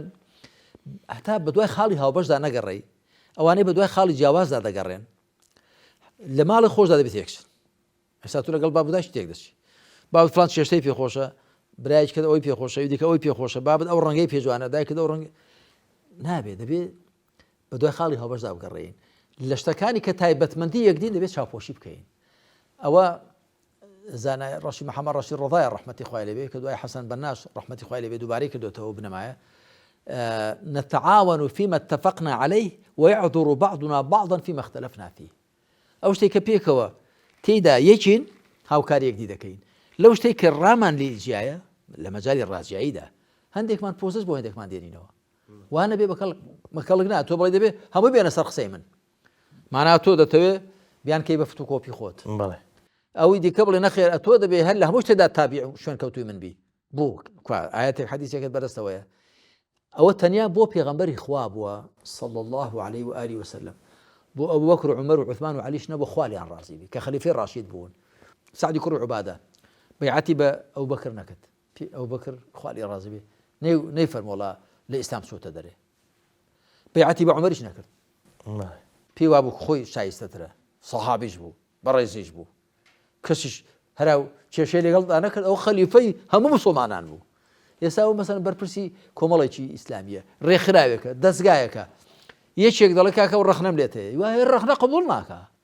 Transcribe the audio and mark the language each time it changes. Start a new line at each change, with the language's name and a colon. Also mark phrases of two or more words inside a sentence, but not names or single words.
Central Kurdish: هەتا بە دوای خاڵی هاوبەشدا نەگەڕێی ئەوانەی بە دوای خاڵی جیاوازدا دەگەڕێن لە ماڵی خۆشدا دەبێت یەکشن ئێستا تو لەگەڵ بابوداش تێک دەچی بابت فلان شێشتەی پێخۆشە برایەک کرد ئەوەی پێخۆشە دیکە ئەوەی پێخۆشە بابت ئەو ڕەنگەی پێجوانە دایکرد ئەو ڕەنگ نابێت دەبێت بە دوای خاڵی هاوبەشدا بگەڕێین لە شتەکانی کە تایبەتمەندی یەکدین دەبێت چاوپۆشی بکەین ئەوە زانای ڕەشی محەممەد ڕەشی ڕضای ڕەحمەتی خوای لەبێ کە دوای حەسەن بەناش ڕەحمەتی خوای لەبێ دووبارەی کردوتەوە بنەمایە
Arabic: نتعاون فيما اتفقنا عليه ويعذر بعضنا بعضا فيما اختلفنا فيه
Central Kurdish: ئەو شتێک کە پێکەوە تێیدا یەکین هاوکار یەکدی دەکەین لەو شتێک کە ڕامان لێ جیایە لە مەجای ڕاستیاییدا هەندێکمان پۆزش بۆ هەندێکمان دێنینەوە وانە بێ مەکەڵک نا تۆ بڵێ دەبێ هەمووی بێنە سەر قسەی من مانا تۆ دەتەوێت بیان کەی بە فتوکۆپی خۆت ئەوەی دیکە بڵێ نەخێر ئەتۆ دەبێ هەر لە هەموو شتێدا تابیع شوێن کەوتوی من بی بوو ئاەتێک حەدیثێکت بەدەستەوەیە ئەوە تەنیا بۆ پێغەمبەری خوا بووە
Arabic: صلى الله عليه وآله وسلم
Central Kurdish: بۆ ئەبو بەکر و عومەر و عوثمان و عەلیش نەبوو خوالیان ڕازی بی کە خەلیفەی ڕاشید بوون سعدی کوڕ عوبادە بەیعەتی بە ئەو بەکر نەکرد ئەو بەکر خوالی ڕازی بی نەیفەرمۆڵا لە ئیسلام چۆتە دەرێ بەیعەتی بە عومەریش نەکرد پێی وا بوو خۆی شایستەترە سەحابیش بوو بەڕێزیش بوو کەسیش هەرا کێشەی لەگەڵدا نەکرد ئەو خەلیفەی هەموو مسڵمانان بوو ئێستا و مەسەن بەرپرسی کۆمەڵێکی ئیسلامیە ڕێکخراوێکە دەستگایەکە یەکێک دەڵێ کاکە و ڕەخنەم لێت هەیە وای ڕەخنە قبوڵ ناکە